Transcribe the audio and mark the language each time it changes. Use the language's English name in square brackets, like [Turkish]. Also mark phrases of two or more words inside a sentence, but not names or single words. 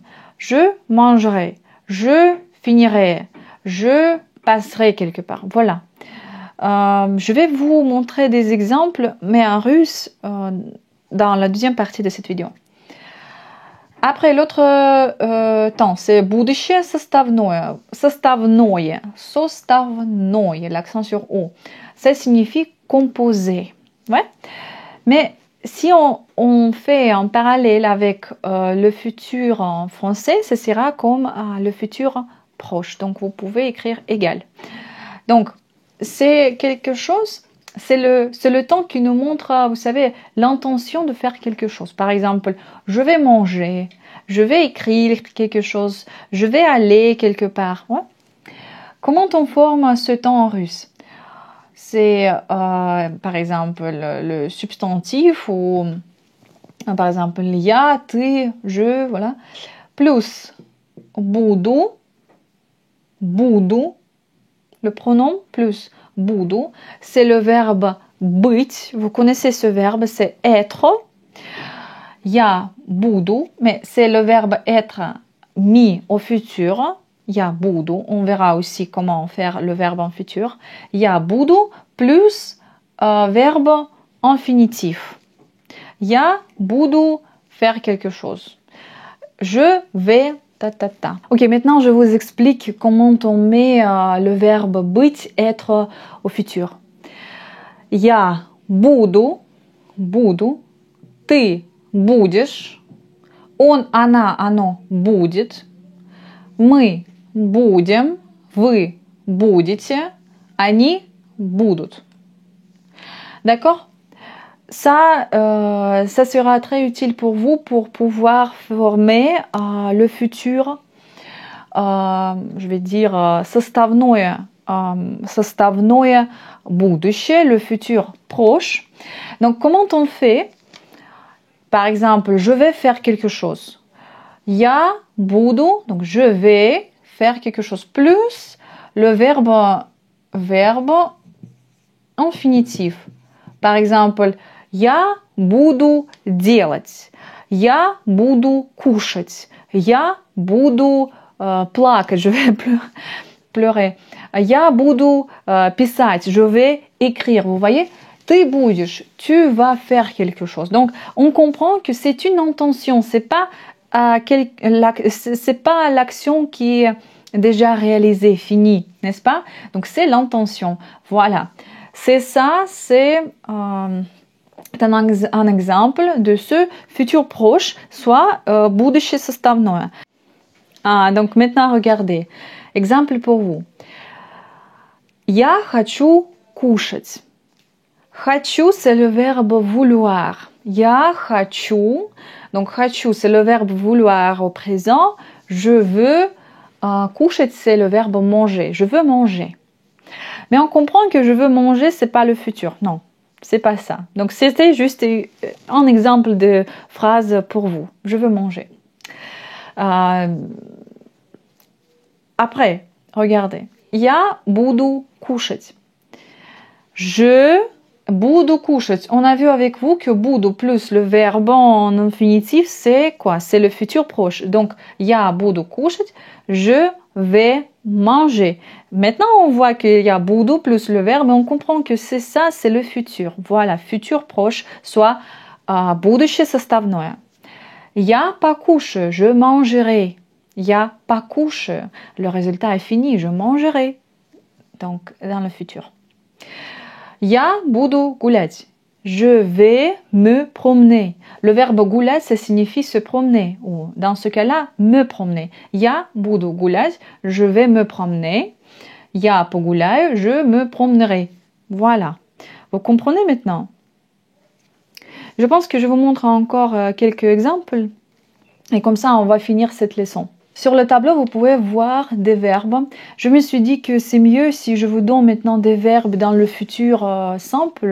[French] Je mangerai, je finirai, je passerai quelque part. Voilà. Je vais vous montrer des exemples, mais en russe, dans la deuxième partie de cette vidéo. Après, l'autre temps, c'est [Russian] будущее составное. Составное. Составное, [French] l'accent sur O. Ça signifie composer. Ouais. Mais si on fait en parallèle avec le futur en français, ce sera comme le futur proche. Donc, vous pouvez écrire égal. Donc, c'est quelque chose, c'est le temps qui nous montre, vous savez, l'intention de faire quelque chose. Par exemple, je vais manger, je vais écrire quelque chose, je vais aller quelque part. Ouais. Comment on forme ce temps en russe? C'est, par exemple, le substantif ou, par exemple, [Russian] я, ты, [French] je, voilà. Plus буду, le pronom plus буду, c'est le verbe быть. Vous connaissez ce verbe, c'est être. [Russian] Я буду, [French] mais c'est le verbe être mis au futur. [Russian] Я буду. [French] On verra aussi comment faire le verbe en futur. [Russian] Я буду [French] plus verbe infinitif. [Russian] Я буду [French] faire quelque chose. Je vais ta. Ok, maintenant je vous explique comment on met le verbe быть, être au futur. [Russian] Я буду, ты будешь, он, она, оно будет, мы будем, вы будете, они будут. [French] D'accord? Ça sera très utile pour vous pour pouvoir former le futur, je vais dire [Russian] составное будущее, [French] le futur proche. Donc, comment on fait? Par exemple, je vais faire quelque chose. [Russian] Я буду, [French] donc je vais faire quelque chose, plus le verbe infinitif. Par exemple, [Russian] я буду делать, я буду кушать, я буду плакать, [French] je vais pleurer, [Russian] я буду писать, [French] je vais écrire. Vous voyez, [Russian] ты будешь, [French] tu vas faire quelque chose. Donc, on comprend que c'est une intention, c'est pas l'action qui est déjà réalisée, finie, n'est-ce pas? Donc, c'est l'intention. Voilà. C'est ça, c'est un exemple de ce futur proche, soit [Russian] будущее составное. [French] Donc maintenant, regardez. Exemple pour vous. [Russian] Я хочу кушать. Хочу, [French] c'est le verbe vouloir. [Russian] Я хочу. [French] Donc, хочу, c'est le verbe vouloir au présent. Je veux. Кушать, c'est le verbe manger. Je veux manger. Mais on comprend que je veux manger, c'est pas le futur. Non, c'est pas ça. Donc, c'était juste un exemple de phrase pour vous. Je veux manger. Après, regardez. [Russian] Я буду кушать. Je буду кушать. [French] On a vu avec vous que буду plus le verbe en infinitif, c'est quoi? C'est le futur proche. Donc, [Russian] я буду кушать. [French] Je vais manger. Maintenant, on voit qu'il y a буду plus le verbe, et on comprend que c'est ça, c'est le futur. Voilà, futur proche, soit [Russian] будущее составное. Я покушаю, [French] je mangerai. [Russian] Я покушаю. [French] Le résultat est fini, je mangerai. Donc, dans le futur. [Russian] Я буду гулять. [French] Je vais me promener. Le verbe гулять, ça signifie se promener. Ou dans ce cas-là, me promener. [Russian] Я буду гулять. [French] Je vais me promener. [Russian] Я погуляю. [French] Je me promènerai. Voilà. Vous comprenez maintenant? Je pense que je vous montre encore quelques exemples. Et comme ça, on va finir cette leçon. Sur le tableau, vous pouvez voir des verbes. Je me suis dit que c'est mieux si je vous donne maintenant des verbes dans le futur simple.